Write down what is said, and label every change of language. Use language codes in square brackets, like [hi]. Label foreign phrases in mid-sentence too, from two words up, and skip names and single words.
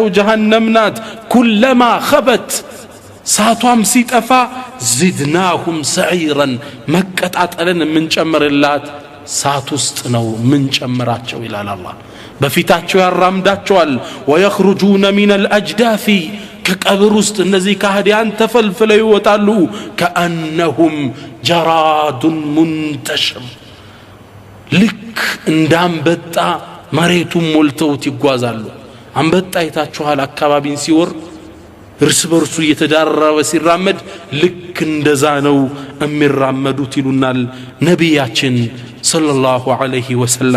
[am] ጀሃነም ናት [ar] كلما خبت [am] ሳቷም ሲጠፋ [ar] زدناهم سعيرا [am] መቀጣጠልን ምንጨምርላት ሳት ውስጥ ነው ምንጨምራቸው ይላል አላህ በፊታቸው ያራምዳቸዋል [ar] ويخرجون من الأجداث [am] ከቀብር ውስጥ እነዚህ ካህዲያን ተፈልፍለው ይወጣሉ [ar] كأنهم جراد منتشر [am] ልክ እንዳንበጣ መሬቱን ሞልተውት ይጓዛሉ አንበጣ አይታችኋል አካባቢን ሲወር እርስ በርሱ እየተዳረበ ሲራመድ ልክ እንደዛ ነው የሚራመዱት ይሉናል ነቢያችን [ar] صلى الله عليه وسلم።